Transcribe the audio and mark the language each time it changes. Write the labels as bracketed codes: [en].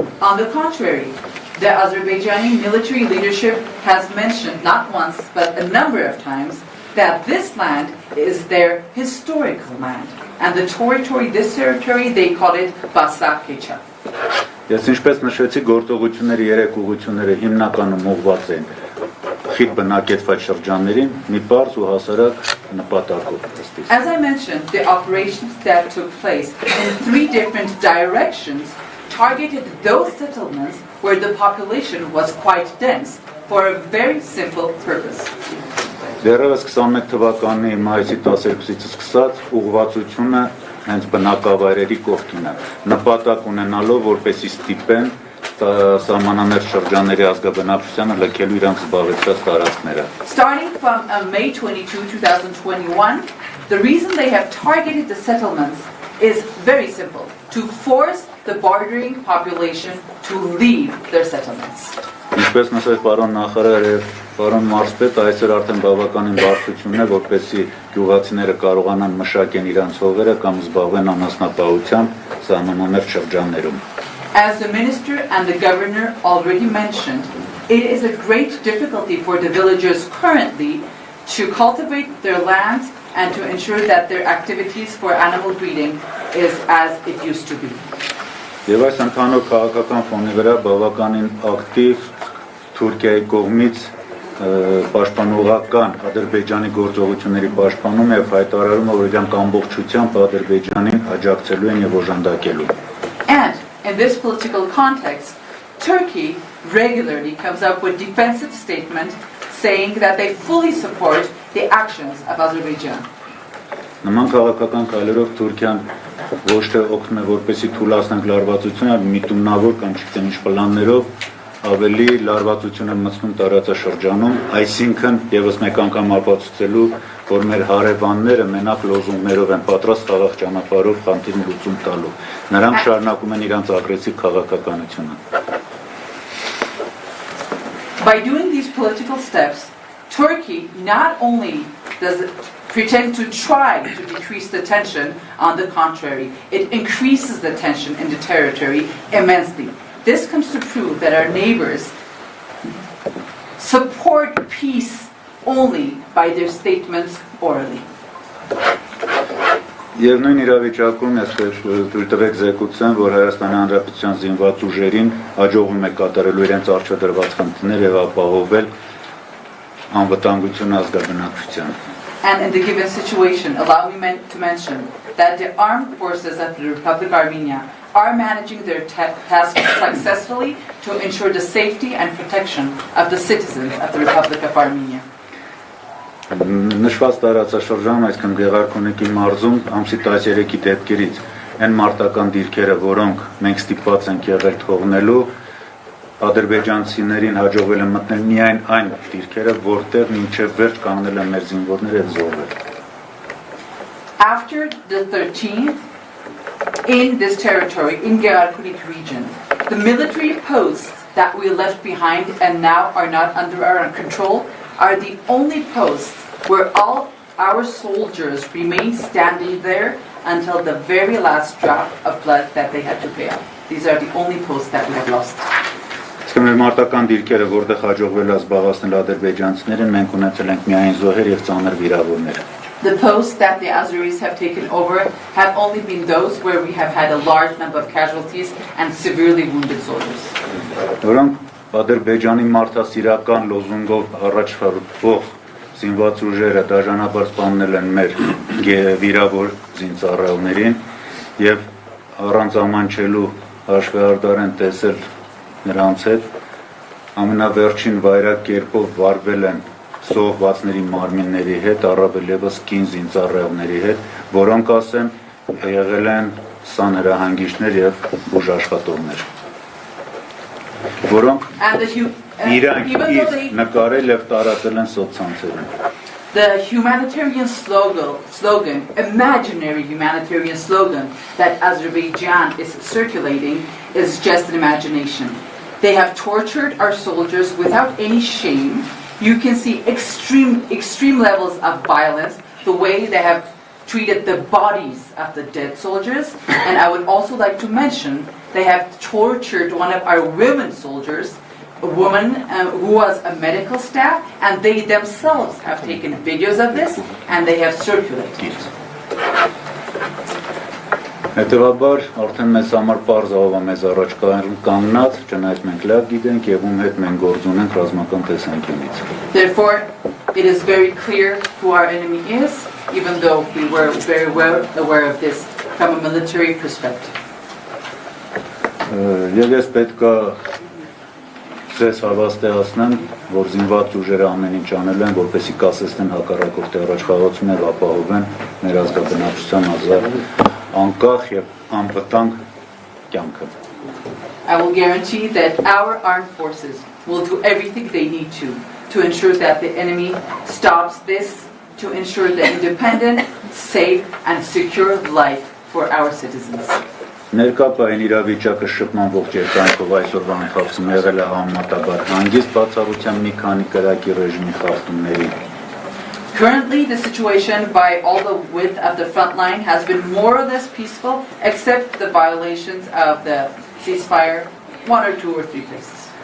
[en] On the contrary, the Azerbaijani military leadership has mentioned not once but a number of times that this land is their historical land, and this territory, they call it Basarkecha. [hy] Ես ինչպես նշեցի, գործողությունների երեք ուղղությունները հիմնականում ուղղված են խիտ բնակեցված շրջաններին մի պարզ ու հասարակ նպատակով։ [en] As I mentioned, the operations that took place in 3 different directions targeted those settlements where the population was quite dense for a very simple purpose. [hy] Դեռևս 21 թվականի մայիսի 12-ից սկսած ուղղվածությունը հենց բնակավայրերի կողքին է, նպատակ ունենալով որպեսզի ստիպեն սահմանամերձ շրջանների ազգաբնակչությանը լքելու իրանք զբաղեցրած տարածքները։ [en] Starting from May 22, 2021, the reason they have targeted the settlements is very simple: to force the bordering population to leave their settlements. [hy] Ինչպես նշեց պարոն նախարար եւ պարոն մարզպետ, այսօր արդեն բավականին բարդություն է, որպեսզի գյուղացիները կարողանան մշակեն իրանց հողերը կամ զբաղվեն անասնապահությամբ սահմանամերձ շրջաններում։ [en] As the minister and the governor already mentioned, it is a great difficulty for the villagers currently to cultivate their lands and to ensure that their activities for animal breeding is as it used to be. [hy] Եվ այս ընդհանուր քաղաքական ֆոնի վրա բավականին ակտիվ Թուրքիայի կողմից պաշտպանողական Ադրբեջանի գործողությունների պաշտպանում եւ հայտարարումը, որ իրանք ամբողջությամբ Ադրբեջանին աջակցելու են եւ օժանդակելու։ [en] And in this political context, Turkey regularly comes up with defensive statements saying that they fully support the actions of Azerbaijan. [hy] Նման քաղաքական քայլերով Թուրքիան ոչ թե օգնում է որպեսզի թույլատնենք լարվածությունը, այլ միտումնավոր կամ չգիտեմ ինչ պլաններով ավելի լարվածություն է մտցնում տարածաշրջանում, այսինքն եւս մեկ անգամ ապացուցելու, որ մեր հարևանները մենակ լոզունգներով են պատրաստ խաղաղ ճանապարհով խնդիրն լուծում տալու։ Նրանք շարունակում են իրենց ագրեսիվ քաղաքականությունը։ [en] By doing these political steps, Turkey not only does it pretend to try to decrease the tension, on the contrary, it increases the tension in the territory immensely. This comes to prove that our neighbors support peace only by their statements orally. [hy] Եվ նույն իրավիճակում ես թույլ տվեք զեկուցեմ, որ Հայաստանի Հանրապետության զինված ուժերին հաջողվում է կատարելու իրենց արժեդրված խնդիրները եւ ապահովել անվտանգությունը ազգաբնակչության։ [en] And in the given situation, allow me to mention that the armed forces of the Republic of Armenia are managing their task successfully to ensure the safety and protection of the citizens of the Republic of Armenia. [hy] Նշված տարածաշրջանում, այսինքն Գեղարքունիքի մարզում ամսի 13-ի դեպքերից այն մարտական դիրքերը, որոնք մենք ստիպված ենք եղել թողնելու, ադրբեջանցիներին հաջողվել է մտնել միայն այն դիրքերը, որտեղ մինչև վերջ կանգնել են մեր զինվորները եւ զոհվել։ [en] After the 13th, in this territory, in Geyarkunik region, the military posts that we left behind and now are not under our control are the only posts where all our soldiers remain standing there until the very last drop of blood that they had to pay out. These are the only posts that we have lost. [hy] Իսկ մեր մարտական դիրքերը, որտեղ հաջողվել է զբաղեցնել ադրբեջանցիներին, մենք ունեցել ենք միայն զոհեր եւ ծանր վիրավորներ։ [en] The posts that the Azeris have taken over have only been those where we have had a large number of casualties and severely wounded soldiers. [hy] Որոնք Ադրբեջանի մարդասիրական լոզունգով առաջվարվող զինված ուժերը դաժանաբար սպանել են մեր վիրավոր զինծառայողներին եւ առանց ամանչելու հաշվեհարդար են տեսել նրանց հետ ամենավերջին վայրակ կերպով վարվել են սողվածների մարմինների հետ, առավել ևս կին զինծառայողների հետ, որոնք ասեմ եղել են սանհրահանգիչներ եւ բուժաշխատողներ։ որոնք [en] And [hy] իրանք [en] even though [hy] իսկ [en] they, [hy] նկարել եւ տարածել են սոցցանցերում։ [en] the humanitarian slogan, imaginary humanitarian slogan that Azerbaijan is circulating is just an imagination. They have tortured our soldiers without any shame. You can see extreme levels of violence, the way they have treated the bodies of the dead soldiers. And I would also like to mention they have tortured one of our women soldiers, a woman who was a medical staff, and they themselves have taken videos of this and they have circulated it. [hy] Հետևաբար արդեն մեզ համար պարզ ով է մեզ առաջ կանգնած, չնայած մենք լավ գիտենք եւ ում հետ մենք գործ ունենք ռազմական տեսանկյունից։ [en] Therefore, it is very clear who our enemy is, even though we were very well aware of this from a military perspective. [hy] Եվ ես պետք է ձեզ հավաստիացնեմ, որ զինված ուժերը ամեն ինչ անել են, որպեսզի կասեցնեն հակառակորդի առաջխաղացումն եւ ապահովեն մեր ազգաբնակչության ազատ անկախ եւ անվտանգ կյանքը։ [en] I will guarantee that our armed forces will do everything they need to ensure that the enemy stops this, to ensure the independent, safe and secure life for our citizens. [hy] Ներկայային իրավիճակը շփման ողջ երկայնքով այսօրվա ընթացքում եղել է համեմատաբար հանգիստ բացառությամբ մի քանի կրակի ռեժիմի խախտումների։ [en] Currently, the situation by all the width of the front line has been more or less peaceful, except the violations of the ceasefire, 1 or 2 or 3 places.